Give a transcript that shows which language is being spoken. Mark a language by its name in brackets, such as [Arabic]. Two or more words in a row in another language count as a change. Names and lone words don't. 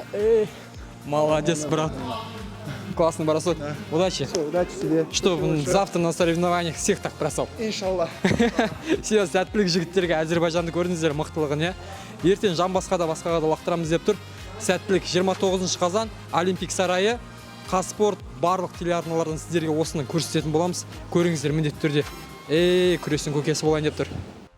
[Russian] Молодец, брат. Классный бросок. Удачи. Удачи тебе. Что завтра на соревнованиях всех так бросал. Иншаллах. Все, [Kazakh] сәттілік жігіттерге Әзербайжанды көрдіңіздер мықтылығын, иә. Ертең басқада лақтырамыз деп тұр. Сәттілік 29 қазан Олимпик сарайы, Қазспорт барлық телеарналардан сіздерге осыны көрсететін боламыз. Көріңіздер міндетті түрде. Күрестің көкесі болайын деп тұр.